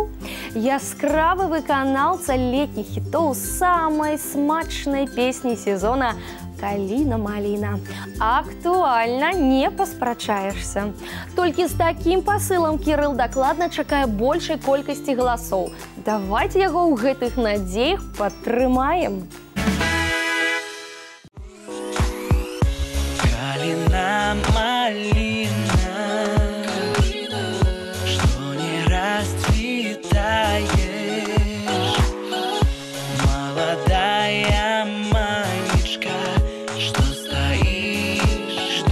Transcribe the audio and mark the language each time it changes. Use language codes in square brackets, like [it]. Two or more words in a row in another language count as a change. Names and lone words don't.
[be] Яскравы выканаўца летніх хітоў самай смачнай песні сезона «Каліна-маліна». Актуальна, не паспрачаешся. Толькі з такім пасылам Кірыл дакладна чакае большай колькасці галасоў. Давайце яго ў гэтых надзеях падтрымаем. [ru] Калина-малина, что не расцветаешь, молодая маечка, что стоишь